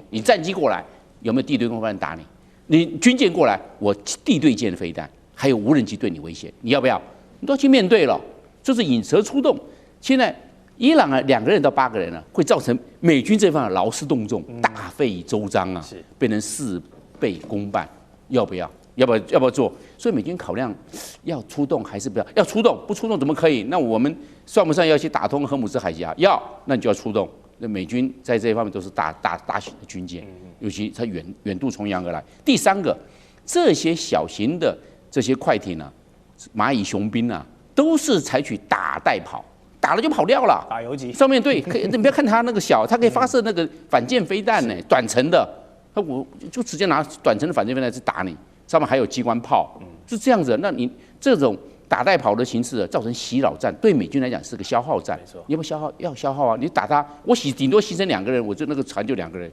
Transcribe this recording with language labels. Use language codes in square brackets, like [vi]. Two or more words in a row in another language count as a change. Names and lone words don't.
[zh] 你戰機過來。有沒有地對空飛彈打你？你軍艦過來，我地對艦飛彈還有無人機對你威脅，你要不要？你都要去面對了，就是引蛇出洞。現在伊朗啊，2个人到8个人啊，会造成美軍這方勞師動眾，大費周章啊，變成事倍功半，要不要？要不要做？所以美軍考量要出動還是不要？要出動，不出動怎麼可以？那我們算不算要去打通荷姆斯海峽？要，那你就要出動。那美軍在這一方面都是大型的軍艦，尤其它遠渡重洋而來。第3個，這些小型的這些快艇啊，螞蟻雄兵啊，都是採取打帶跑，打了就跑掉了。打游擊上面對，可以，你不要看它那個小，它可以發射那個反艦飛彈呢，短程的，我就直接拿短程的反艦飛彈去打你。上面還有機關炮，是這樣子。那你這種打帶跑的形式，造成襲擾戰，對美軍來講是個消耗戰。你要不消耗？要消耗啊！你打他，我頂多犧牲2個人，我就那個船就2個人。